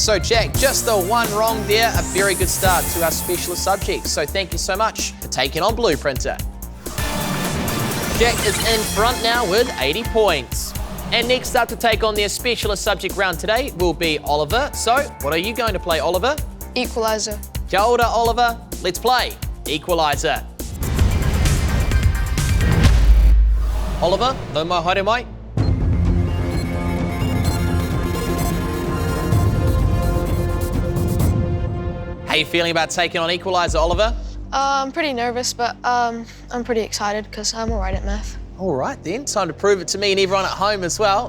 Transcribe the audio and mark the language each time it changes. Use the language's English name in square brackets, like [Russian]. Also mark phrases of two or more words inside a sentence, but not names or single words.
[English] So Jack, just the one wrong there. A very good start to our specialist subjects. So thank you so much for taking on Blueprinter. Jack is in front now with 80 points. And next up to take on their specialist subject round today will be Oliver. So what are you going to play, Oliver? Equalizer. [Māori] Kia ora, [English] Oliver. Let's play Equalizer. Oliver, [Māori] no mai haere mai. [English] How are you feeling about taking on Equalizer, Oliver? I'm pretty nervous, but I'm pretty excited because I'm all right at math. All right then, time to prove it to me and everyone at home as well.